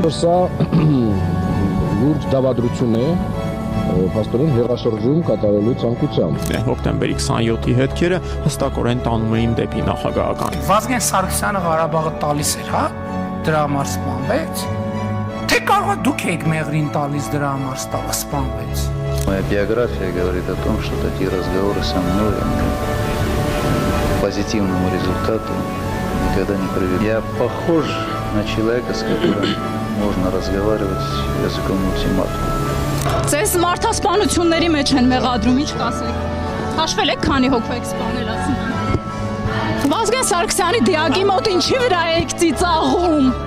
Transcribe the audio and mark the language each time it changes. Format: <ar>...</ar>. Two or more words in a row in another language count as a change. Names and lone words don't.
<hy>Սա լուրջ դավադրություն է փաստորեն հեղաշրջում կատարելու ցանկությամբ։ Հոկտեմբերի 27-ի հետքերը հստակորեն տանում էին դեպի նախագահական։ Վազգեն Սարգսյանը Ղարաբաղը տալիս էր, հա, դրա համար սպանվեց։ Թե կարող է դուք եք մեղրին տալիս դրա համար սպանվեց։</hy> <ru>Моя биография говорит о том, что такие разговоры со мной к позитивному результату никогда не приведут. Я похож на человека, с которым можно разговаривать языком ультиматума.</ru> <hy>Ձեզ մարդասպանությունների մեջ են մեղադրում, ինչ կասեք։ Հաշվել եք քանի հոգու եք սպանել, ասում եմ։ Վազգեն Սարգսյանի դիակի մոտ ինչի վրա եք ծիծաղում։</hy>